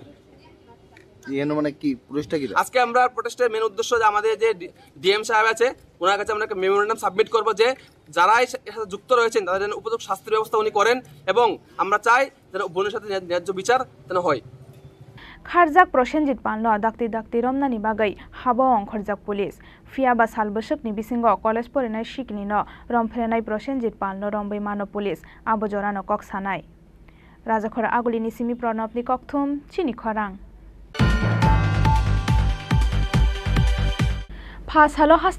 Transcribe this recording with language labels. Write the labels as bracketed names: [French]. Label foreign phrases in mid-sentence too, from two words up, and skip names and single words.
[Bangla] মানে কি পুলিশটা কি আজকে আমরা প্রোটেস্টের মেন উদ্দেশ্য যে আমাদের যে ডিএম সাহেব আছে ওনার কাছে আমরা একটা [English] memorandum submit [Bangla] করবো যে যারা এর সাথে যুক্ত রয়েছেন তাদের যেন উপযুক্ত শাস্তির ব্যবস্থা উনি করেন, এবং আমরা চাই যেন বোনের সাথে ন্যায্য বিচার যেন হয়। [Kok Borok] Kharjak Prosenjit Panlo dakti romnani bagai habawang Kharjak Police Fiaba Salbashakni bisingo college porinai shikni no romphrenai Prosenjit Panlo rombai mano police abojorano kok sanai Rajakhora agulini simi pranopni kokthum Chini Khorang Phasalo haste